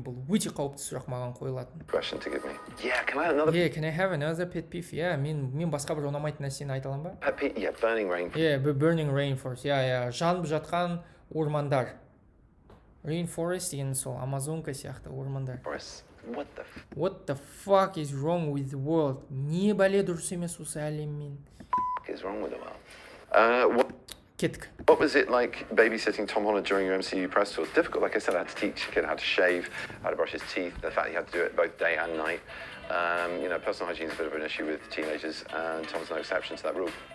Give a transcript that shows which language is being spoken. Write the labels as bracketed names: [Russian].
[Kazakh] Бұл өте қауіпті сұрақ маған қойылатын. [English] Question to give me. Yeah, can I have another pet peeve? [Kazakh] Yeah, мен басқа бір ұнамайтын нәрсені айта аламын ба? [English] Pet peeve, yeah, burning rainforest. Yeah, burning rainforest. [Kazakh] Yeah, жанып жатқан ормандар. Rainforest деген сол Амазонка сияқты ормандар. [English] What the fuck is wrong with the world? [Kazakh] Не бәле дұрыс емес осы әлеммен? [English] What is wrong with the world? [Kazakh] Кеттік. [English] What was it like babysitting Tom Holland during your MCU press tour? Difficult, like I said, I had to teach the kid how to shave, how to brush his teeth, the fact he had to do it both day and night. Personal hygiene is a bit of an issue with teenagers, and Tom's no exception to that rule.